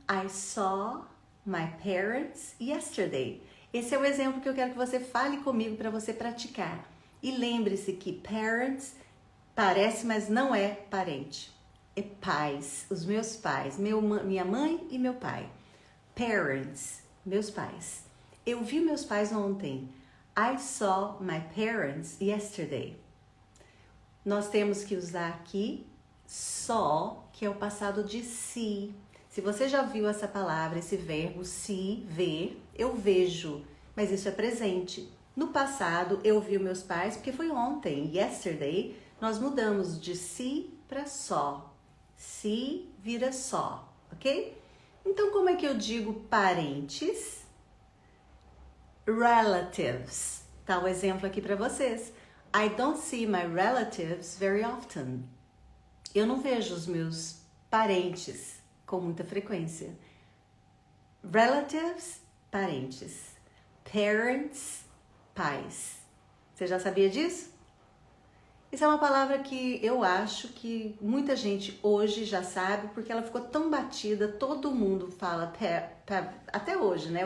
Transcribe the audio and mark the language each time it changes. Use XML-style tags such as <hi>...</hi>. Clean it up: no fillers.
<en>I saw my parents yesterday.</en> <pt>Esse é o exemplo que eu quero que você fale comigo para você praticar. E lembre-se que parents parece, mas não é parente. É pais, os meus pais, minha mãe e meu pai. Parents, meus pais. Eu vi meus pais ontem.</pt> <en>I saw my parents yesterday.</en> <pt>Nós temos que usar aqui saw, que é o passado de see. Se você já viu essa palavra, esse verbo see, ver, eu vejo, mas isso é presente. No passado, eu vi meus pais porque foi ontem. Yesterday, nós mudamos de see para saw. See vira saw, ok? Então, como é que eu digo parentes? Relatives. Tá o exemplo aqui para vocês.</pt> <en>I don't see my relatives very often.</en> <pt>Eu não vejo os meus parentes com muita frequência. Relatives, parentes. Parents, pais. Você já sabia disso? Isso é uma palavra que eu acho que muita gente hoje já sabe, porque ela ficou tão batida, todo mundo fala, até hoje, né?</pt>